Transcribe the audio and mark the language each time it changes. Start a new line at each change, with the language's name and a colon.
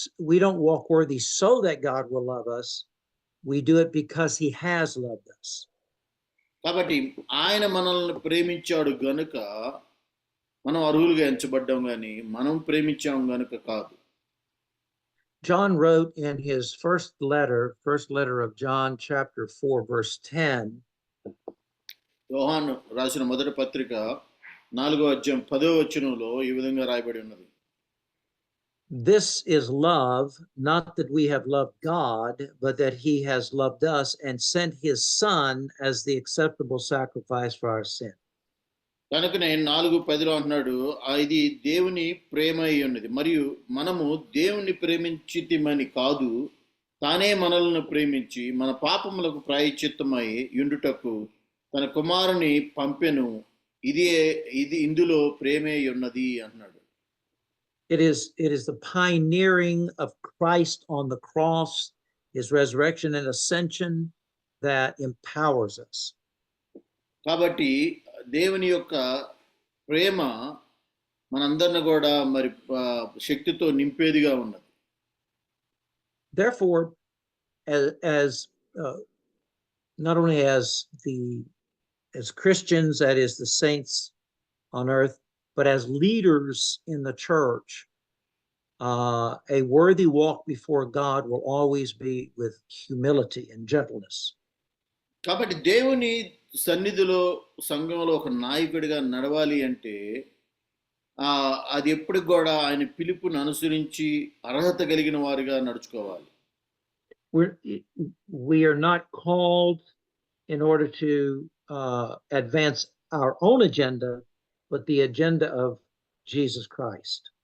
English: We don't walk worthy so that God will love us. We do it because he has loved us.
Telugu: కాబట్టి ఆయన మనల్ని ప్రేమించాడు గనుక మనం అర్హులుగా ఎంచబడ్డాం, కానీ మనం ప్రేమించాం గనుక కాదు.
English: John wrote in his first letter of John chapter 4 verse 10.
Telugu: యోహాను రాసిన మొదటి పత్రిక 4వ అధ్యాయం 10వ వచనంలో ఈ విధంగా రాయబడి ఉన్నది.
English: This is love, not that we have loved God, but that he has loved us and sent his son as the acceptable sacrifice for our sin.
Telugu: కనుకనే 4:10లో అంటున్నాడు, ఇది దేవుని ప్రేమ అయి ఉన్నది, మరియు మనము దేవుని ప్రేమించితిమని కాదు, తానే మనల్ని ప్రేమించి మన పాపములకు ప్రాయశ్చిత్తమై యుండుటకు తన కుమారుని పంపెను, ఇది ఇందులో ప్రేమే ఉన్నది అన్నాడు.
English: It is the pioneering of Christ on the cross, his resurrection and ascension that empowers us.
Telugu: కాబట్టి దేవుని యొక్క ప్రేమ మనందరిని కూడా మరి శక్తితో నింపేదిగా ఉన్నది.
English: Therefore, as not only as Christians, that is the saints on earth, but as leaders in the church, a worthy walk before God will always be with humility and gentleness.
Telugu: కాబట్టి దేవుని సన్నిధిలో సంఘంలో ఒక నాయకుడిగా నడవాలి అంటే అది ఎప్పటికి కూడా ఆయన పిలుపుని అనుసరించి అర్హత కలిగిన వారిగా నడుచుకోవాలి.
English: We are not called in order to advance our own agenda, but the agenda of Jesus Christ.